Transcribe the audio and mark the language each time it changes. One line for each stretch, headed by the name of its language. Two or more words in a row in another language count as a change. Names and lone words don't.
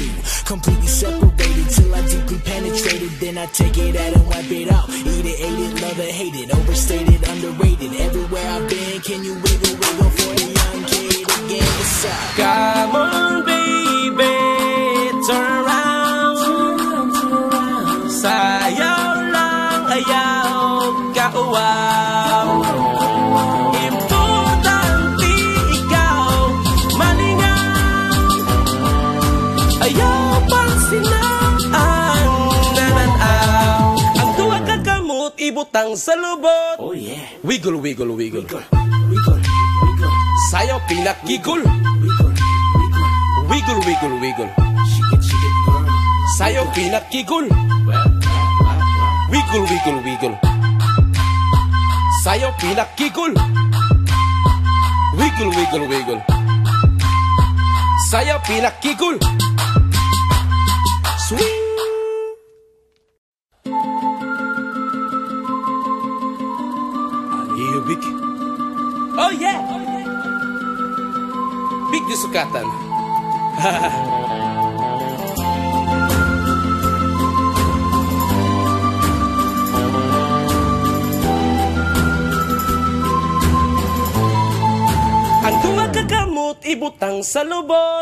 English: Completely separated till I deeply penetrated. Then I take it out and wipe it out. Eat it, ate it, love it, hate it. Overstated, underrated. Everywhere I've been, can you wiggle, wiggle for the young kid again? What's up? Come on baby, turn around.
Cebuano: Sayaw lang ayaw kauwaw. Importante ikaw malingaw. Ayaw pansinaan nananaw. Ang duha kagamot ibutang sa lubot.
English: Oh yeah. Wiggle, wiggle, wiggle. Wiggle, wiggle, wiggle.
Cebuano: Sayaw pinakigul.
English: Wiggle, wiggle. Wiggle, wiggle, wiggle. Shake it, girl.
Cebuano: Sayaw pinakigul.
English: Wiggle, wiggle, wiggle.
Cebuano: Sayaw pinakigul.
English: Wiggle, wiggle, wiggle.
Cebuano: Sayaw pinakigul. Swing!
English: Iyo, Big. Oh yeah! Big
Cebuano: di sukatan. Ang tunga kagamot ibutang sa lubot.